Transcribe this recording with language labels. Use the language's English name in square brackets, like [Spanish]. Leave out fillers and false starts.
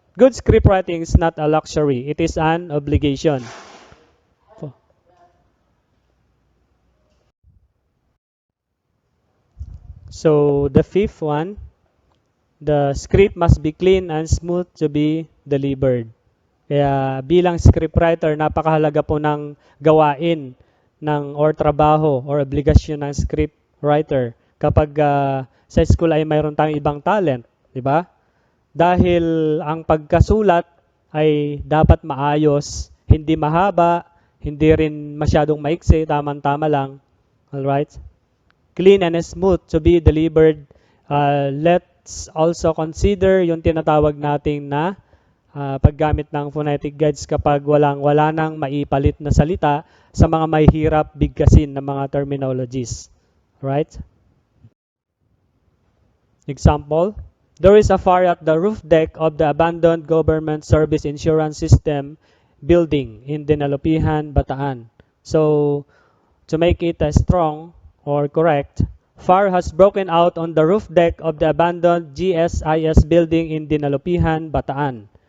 [English] Good script writing is not a luxury. It is an obligation. So, the fifth one, the script must be clean and smooth to be delivered. [Filipino] Kaya bilang scriptwriter, napakahalaga po ng gawain or trabaho or obligasyon ng scriptwriter kapag sa school ay mayroon tayong ibang talent, di ba? Dahil ang pagkasulat ay dapat maayos, hindi mahaba, hindi rin masyadong maiksi, tamang-tama lang. [English] Alright? Clean and smooth to be delivered. Let's also consider [Filipino] yung tinatawag nating na paggamit ng phonetic guides kapag wala nang maipalit na salita sa mga may hirap bigkasin na mga terminologies. [English] Right? Example, there is a fire at the roof deck of the abandoned government service insurance system building in Dinalupihan, Bataan. So, to make it strong or correct, fire has broken out on the roof deck of the abandoned GSIS building in Dinalupihan, Bataan.